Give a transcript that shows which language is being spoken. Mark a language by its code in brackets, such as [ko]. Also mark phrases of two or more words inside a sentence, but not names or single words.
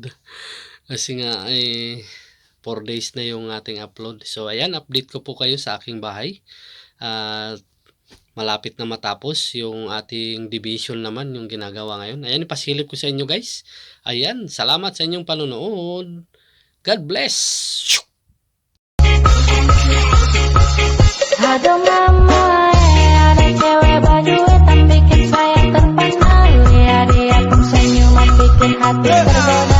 [tl] Kasi nga, 4 days na yung ating upload. So, ayan, update ko po kayo sa aking bahay. At malapit na matapos yung ating division naman yung ginagawa ngayon. Ayan, ipasilip ko sa inyo guys. Ayan, salamat sa inyong panonood. [en] God bless! [id] Aduh mama, ada cewek bajuet yang bikin saya terpana. Lihat dia pun senyuman bikin hati tergoda.